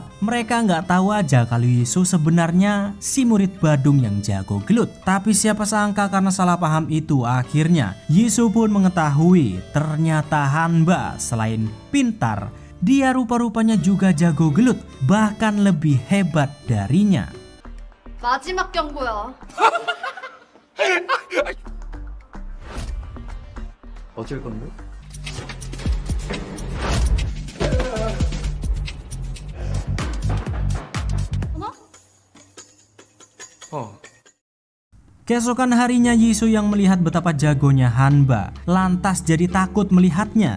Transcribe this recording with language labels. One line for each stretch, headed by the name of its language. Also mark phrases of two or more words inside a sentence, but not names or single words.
Indonesian: Mereka nggak tahu aja kalau Jisoo sebenarnya si murid Badung yang jago gelut. Tapi siapa sangka karena salah paham itu akhirnya Jisoo pun mengetahui ternyata Hanba selain pintar, dia rupa-rupanya juga jago gelut, bahkan lebih hebat darinya.
Korean: 마지막 경고야. 어쩔 건데?
Indonesian: Keesokan harinya Jisoo yang melihat betapa jagonya Hanba lantas jadi takut melihatnya.